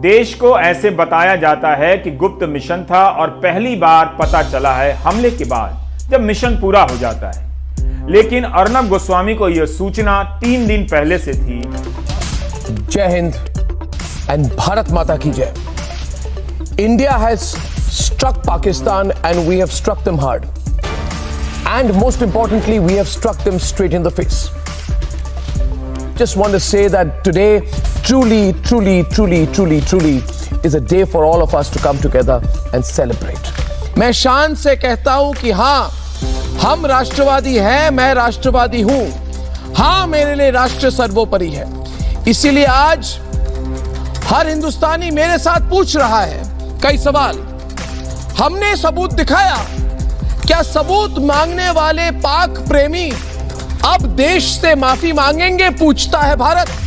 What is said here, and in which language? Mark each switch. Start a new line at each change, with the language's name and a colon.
Hindi: देश को ऐसे बताया जाता है कि गुप्त मिशन था और पहली बार पता चला है हमले के बाद, जब मिशन पूरा हो जाता है। लेकिन अर्नब गोस्वामी को यह सूचना 3 दिन पहले से थी। जय हिंद एंड भारत माता की जय।
English: India has struck Pakistan and we have struck them hard. And most importantly, we have struck them straight in the face. Just want to say that today truly is a day for all of us to come together and celebrate.
Hindi: मैं शान से कहता हूं कि हाँ, हम राष्ट्रवादी हैं, मैं राष्ट्रवादी हूं। हाँ, मेरे लिए राष्ट्र सर्वोपरि है। इसीलिए आज हर हिंदुस्तानी मेरे साथ पूछ रहा है कई सवाल। हमने सबूत दिखाया, क्या सबूत मांगने वाले पाक प्रेमी अब देश से माफी मांगेंगे, पूछता है भारत।